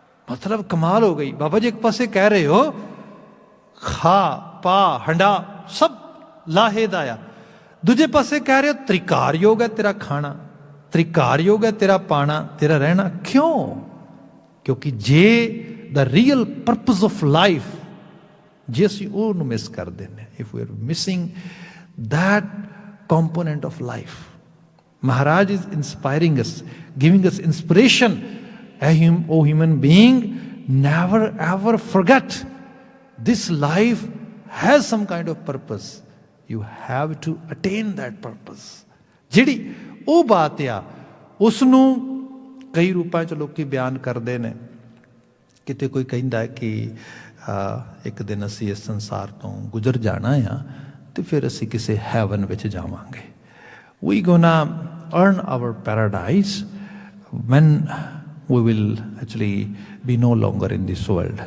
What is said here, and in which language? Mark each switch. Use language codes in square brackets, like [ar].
[pa] ਮਤਲਬ ਕਮਾਲ ਹੋ ਗਈ। ਬਾਬਾ ਜੀ ਇੱਕ ਪਾਸੇ ਕਹਿ ਰਹੇ ਹੋ ਖਾ ਪਾ ਹੰਡਾ ਸਭ ਲਾਹੇ ਦਾ ਆ, ਦੂਜੇ ਪਾਸੇ ਕਹਿ ਰਹੇ ਹੋ ਤ੍ਰਿਕਾਰ ਯੋਗ ਹੈ ਤੇਰਾ ਖਾਣਾ, ਤ੍ਰਿਕਾਰ ਯੋਗ ਹੈ ਤੇਰਾ ਪਾਣਾ, ਤੇਰਾ ਰਹਿਣਾ। ਕਿਉਂ? ਕਿਉਂਕਿ ਜੇ ਦਾ ਰੀਅਲ ਪਰਪਸ ਆਫ ਲਾਈਫ ਜੇ ਅਸੀਂ ਉਹਨੂੰ ਮਿਸ ਕਰ ਦਿੰਦੇ ਹਾਂ, [en] If we are missing that component of life, Maharaj is inspiring us, giving us inspiration. O human being, never ever forget this life has some kind of purpose. You have to attain that purpose. [pa] ਜਿਹੜੀ ਉਹ ਬਾਤ ਆ, ਉਸ ਨੂੰ ਕਈ ਰੂਪਾਂ 'ਚ ਲੋਕੀ ਬਿਆਨ ਕਰਦੇ ਨੇ। ਕਿਤੇ ਕੋਈ ਕਹਿੰਦਾ ਕਿ ਇੱਕ ਦਿਨ ਅਸੀਂ ਇਸ ਸੰਸਾਰ ਤੋਂ ਗੁਜ਼ਰ ਜਾਣਾ ਆ ਤੇ ਫਿਰ ਅਸੀਂ ਕਿਸੇ ਹੈਵਨ ਵਿੱਚ ਜਾਵਾਂਗੇ। [en] We gonna earn our paradise when we will actually be no longer in this world.